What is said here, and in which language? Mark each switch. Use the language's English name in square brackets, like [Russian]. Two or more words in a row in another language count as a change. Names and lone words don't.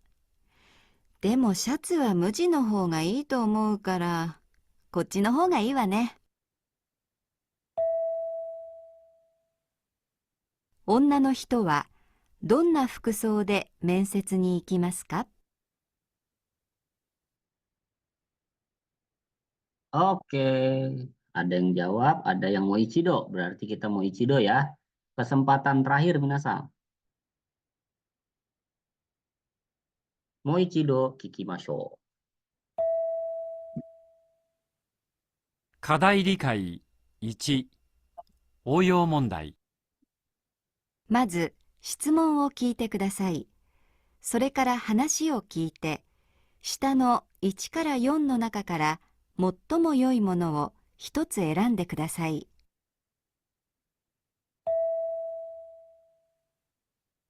[Japanese] でもシャツは無地の方がいいと思うから、こっちの方がいいわね。女の人はどんな服装で面接に行きますか？ [Indonesian] Oke, ada yang jawab, ada yang [Japanese] もう一度. [Indonesian] Berarti kita [Japanese] もう一度 [Indonesian] ya. Kesempatan terakhir minasang. [Japanese] もう一度聞きましょう. 課題理解1、応用問題。まず質問を聞いてください。それから話を聞いて、下の1から4の中から最も良いものを一つ選んでください。